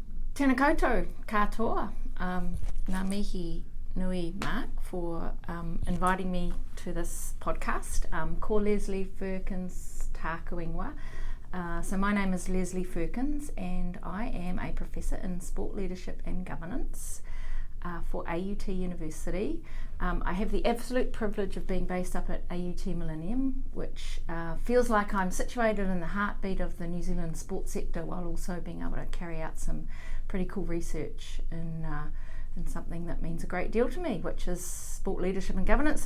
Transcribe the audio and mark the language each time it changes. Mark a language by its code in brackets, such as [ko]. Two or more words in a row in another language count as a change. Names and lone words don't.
[mi] Tēnā koutou katoa. Ngā mihi nui, [en] Mark, for inviting me to this podcast. [mi] Ko Lesley Ferkins tāku ingoa. [en] So my name is Lesley Ferkins and I am a Professor in Sport Leadership and Governance for AUT University. I have the absolute privilege of being based up at AUT Millennium, which feels like I'm situated in the heartbeat of the New Zealand sports sector while also being able to carry out some pretty cool research in something that means a great deal to me, which is sport leadership and governance.